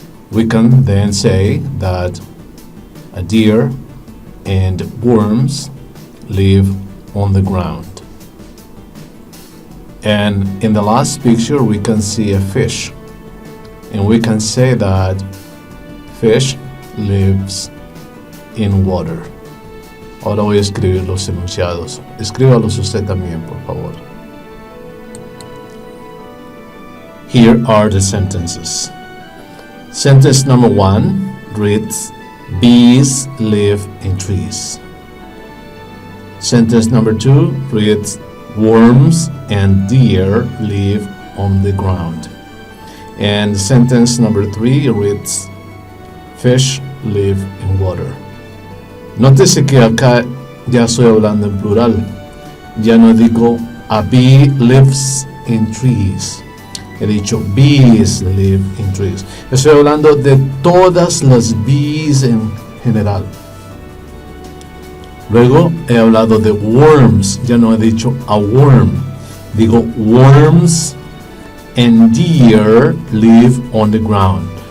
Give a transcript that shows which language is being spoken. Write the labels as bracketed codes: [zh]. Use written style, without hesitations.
[en] We can then say that a deer and worms live on the ground. And in the last picture, we can see a fish. And we can say that fish lives in water. [es] Ahora voy a escribir los enunciados. Escríbalos usted también, por favor. [en] Here are the sentences. Sentence number 1 reads, bees live in trees. Sentence number 2 reads, worms and deer live on the ground. And sentence number 3 reads, fish live in water. [es] Nótese que acá ya estoy hablando en plural. Ya no digo [en] a bee lives in trees. [es] He dicho [en] bees live in trees. [es] Estoy hablando de todas las bees en general. Luego he hablado de worms. Ya no he dicho [en] a worm. Digo worms and deer live on the ground.